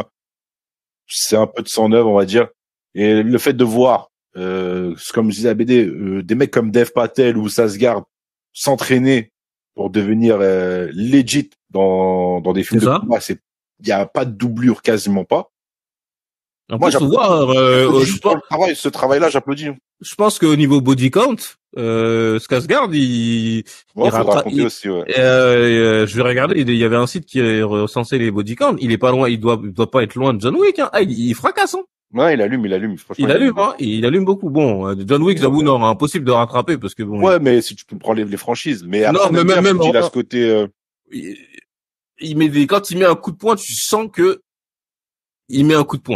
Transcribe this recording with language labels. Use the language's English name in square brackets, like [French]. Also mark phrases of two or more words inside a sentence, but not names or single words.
[French] C'est un peu de sang neuf, on va dire. Et le fait de voir, comme je disais à BD, des mecs comme Dev Patel ou Sasgard s'entraîner pour devenir legit dans des films de combat, il y a pas de doublure, quasiment pas. Moi, ce travail-là, j'applaudis. Je pense qu'au niveau [English] body count, [French] Skarsgård, il aussi, ouais. je vais regarder, il y avait un site qui recensait les [English] body count. [French] Il est pas loin, il doit pas être loin de John Wick, hein. Ah, il fracasse, hein. Ouais, il allume, franchement. Il allume beaucoup. Bon, John Wick, j'avoue, non, impossible de rattraper parce que bon. Ouais, mais si tu prends les franchises. Mais après, non, mais même, il a ce côté, il met quand il met un coup de poing, tu sens que il met un coup de poing.